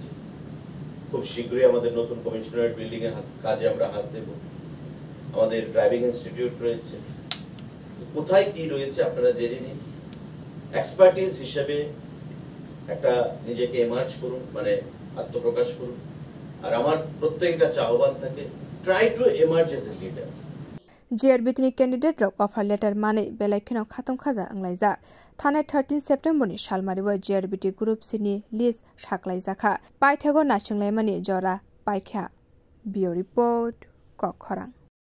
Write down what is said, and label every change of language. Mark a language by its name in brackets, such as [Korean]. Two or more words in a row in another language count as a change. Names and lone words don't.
[Bangla] খুব শীঘ্রই আমাদের নতুন [English] commissionerate building [Bangla] এর কাজে আমরা হাত দেব আমাদের [English] driving institute [Bangla] রয়েছে কোথায় কি রয়েছে আপনারা জেনে নিন এক্সপার্টিজ হিসেবে একটা নিজেকে এমার্জ করুন মানে আত্মপ্রকাশ করুন আর আমার প্রত্যেকের কাছে আহ্বান থাকে [English] try to emerge as a leader [Kok Borok] JRBT ni candidate rok [English] offer letter [Kok Borok] mane belaikeno khatom khaja anglaija thane 13 September ni Shalmariwa JRBT Group sini list shaklai jakha paithego nasinglai mani jora paikha [English] bio report [Kok Borok] kokhorang